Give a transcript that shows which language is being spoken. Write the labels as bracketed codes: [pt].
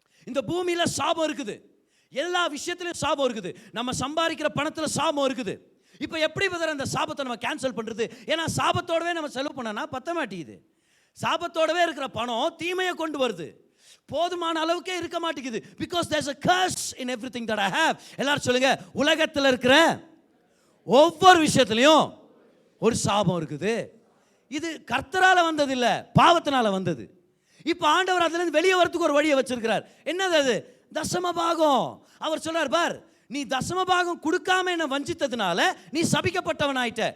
[ta] இந்த பூமியில சாபம் இருக்குது, எல்லா விஷயத்திலும் சாபம் இருக்குது, நம்ம சம்பாதிக்கிற பணத்துல சாபம் இருக்குது. இப்போ எப்படி அந்த சாபத்தை நம்ம கேன்சல் பண்றது? ஏன்னா சாபத்தோடவே நம்ம செலவு பண்ணனா பத்த மாட்டேங்குது. சாபத்தோடவே இருக்கிற பணம் தீமையை கொண்டு வருது, போதுமான அளவுக்கே இருக்க மாட்டேங்குது. [en] because there's a curse in everything that I have. [ta] எல்லாரும் சொல்லுங்க, உலகத்தில் இருக்கிற ஒவ்வொரு விஷயத்திலையும் ஒரு சாபம் இருக்குது. இது கர்த்தரால வந்தது இல்லை, பாவத்தினால வந்தது. இப்போ ஆண்டவர் அதுலேருந்து வெளியே வரத்துக்கு ஒரு வழியை வச்சிருக்கிறார். என்னது அது? தசமபாகம். அவர் சொல்றார், பார் நீ தசமபாகம் கொடுக்காம என்ன வஞ்சித்ததுனால நீ சபிக்கப்பட்டவன் ஆயிட்ட.